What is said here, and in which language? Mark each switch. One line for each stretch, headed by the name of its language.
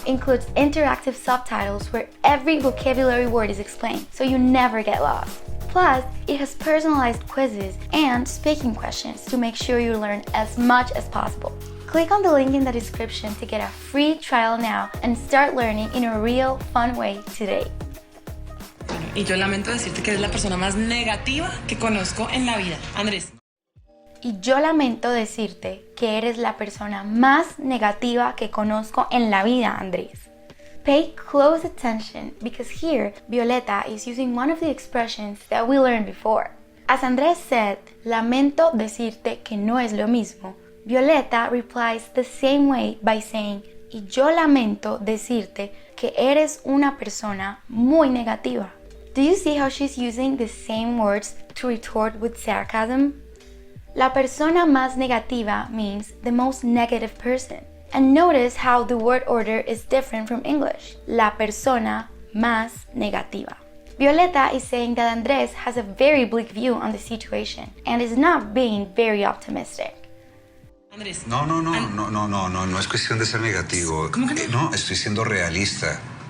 English: Includes interactive subtitles where every vocabulary word is explained, so you never get lost. Plus, it has personalized quizzes and speaking questions to make sure you learn as much as possible. Click on the link in the description to get a free trial now and start learning in a real, fun way today.
Spanish: Y yo lamento decirte que eres la persona más negativa que conozco en la vida, Andrés. Y yo lamento decirte que eres la persona más negativa que conozco en la vida, Andrés.
English: Pay close attention because here Violeta is using one of the expressions that we learned before. As Andrés said,
Spanish: lamento decirte que no es lo mismo,
English: Violeta replies the same way by saying,
Spanish: y yo lamento decirte que eres una persona muy negativa.
English: Do you see how she's using the same words to retort with sarcasm?
Spanish: La persona más negativa
English: means the most negative person. And notice how the word order is different from English.
Spanish: La persona más negativa.
English: Violeta is saying that Andrés has a very bleak view on the situation and is not being very optimistic.
Spanish: Andrés. No es cuestión de ser negativo. ¿Cómo que no? No, estoy siendo realista.